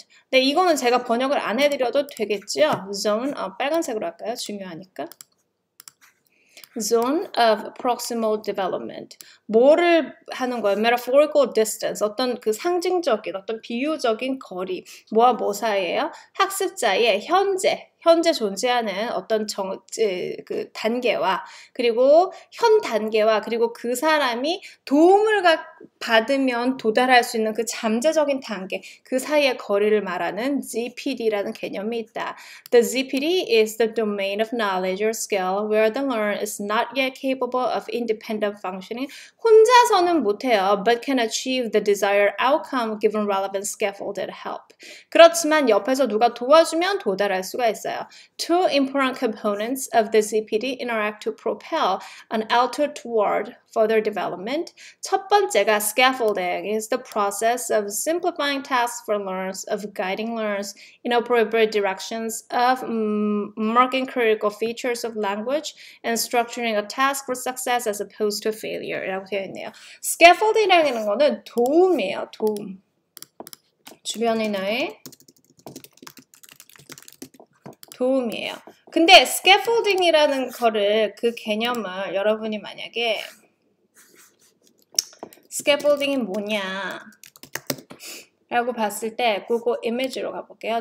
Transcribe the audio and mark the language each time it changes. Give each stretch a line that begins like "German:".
Korean: 네, 이거는 제가 번역을 안 해드려도 되겠죠? Zone, 빨간색으로 할까요? 중요하니까.
English: Zone of proximal development.
Korean: 뭐를 하는 거예요? Metaphorical distance. 어떤 그 상징적인, 어떤 비유적인 거리. 뭐와 뭐 사이예요? 학습자의 현재 존재하는 어떤 그 단계와 그리고 현 단계와 그리고 그 사람이 도움을 받으면 도달할 수 있는 그 잠재적인 단계 그 사이의 거리를 말하는 ZPD라는 개념이 있다.
English: The ZPD is the domain of knowledge or skill where the learner is not yet capable of independent functioning.
Korean: 혼자서는 못해요.
English: But can achieve the desired outcome given relevant scaffolded help.
Korean: 그렇지만 옆에서 누가 도와주면 도달할 수가 있어요.
English: Two important components of the ZPD interact to propel an alto toward further development.
Korean: 첫 번째가
English: scaffolding is the process of simplifying tasks for learners, of guiding learners in appropriate directions, of marking critical features of language, and structuring a task for success as opposed to failure.
Korean: 이라고 되어 있네요. scaffolding이라는 거는 도움이에요. 도움. 주변인의 도움이에요. 근데 scaffolding이라는 거를 그 개념을 여러분이 만약에 scaffolding이 뭐냐 라고 봤을 때 구글 이미지로 가볼게요.